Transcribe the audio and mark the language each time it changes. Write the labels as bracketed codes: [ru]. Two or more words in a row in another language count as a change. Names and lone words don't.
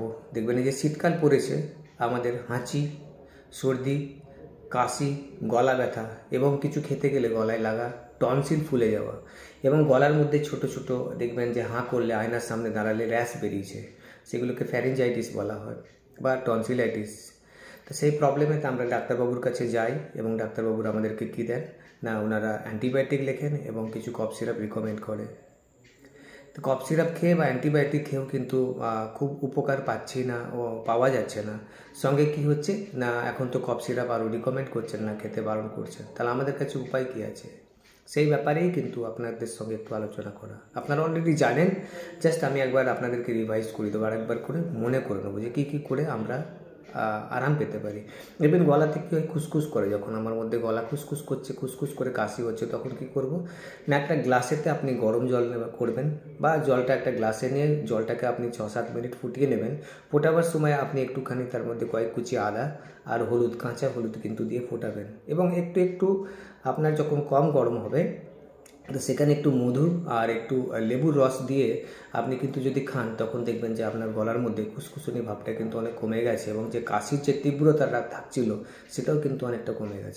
[bn] দেখবেন যে শীতকাল পড়েছে আমাদের হাঁচি সর্দি কাশি গলা ব্যথা এবং কিছু খেতে গেলে গলায় লাগা টনসিল ফুলে যাওয়া এবং গলার মধ্যে ছোট ছোট দেখবেন যে হাঁ করলে আয়নার সামনে দাঁড়ালে র‍্যাশ বেরিয়েছে সেগুলোকে ফ্যারিঞ্জাইটিস বলা হয় বা টনসিলাইটিস। তো সেই প্রবলেমে আমরা ডাক্তারবাবুর কাছে যাই এবং ডাক্তারবাবুর আমাদেরকে কি দেন না ওনারা অ্যান্টিবায়োটিক লেখেন এবং কিছু [en] cough syrup [bn] রিকমেন্ড করেন। তো [en] cough syrup [bn] খেয়ে বা অ্যান্টিবায়োটিক খেয়েও কিন্তু খুব উপকার পাচ্ছি না ও पावा যাচ্ছে না। সঙ্গে কি হচ্ছে না এখন তো [en] cough syrup [bn] আরো রিকমেন্ড করছেন না, খেতে বারণ করছেন। তাহলে আমাদের কাছে উপায় কি আছে সেই ব্যাপারেই কিন্তু আপনাদের সঙ্গে একটু আলোচনা করা। আপনারা অলরেডি জানেন, জাস্ট আমি একবার আপনাদেরকে রিভাইজ করে দেবো, আরেকবার করে মনে করে নেবো যে কী করে আমরা আরাম পেতে পারি। দেখবেন গলাতে কি খুসখুস করে, যখন আমার মধ্যে গলা খুসখুস করছে, খুসখুস করে কাশি হচ্ছে, তখন কি করব না একটা গ্লাসেতে আপনি গরম জল করবেন বা জলটা একটা গ্লাসে নিয়ে জলটাকে আপনি 6-7 মিনিট ফুটিয়ে নেবেন। ফোটাবার সময় আপনি একটুখানি তার মধ্যে কয়েক কুচি আদা আর হলুদ, কাঁচা হলুদ কিন্তু দিয়ে ফোটাবেন এবং একটু একটু আপনার যখন কম গরম হবে তো সেখানে একটু মধু আর একটু লেবুর রস দিয়ে আপনি কিন্তু যদি খান তখন দেখবেন যে আপনার গলার মধ্যে খুসখুসনি ভাবটা কিন্তু অনেক কমে গেছে এবং যে কাশির যে তীব্রতাটা থাকছিল সেটাও কিন্তু অনেকটা কমে গেছে।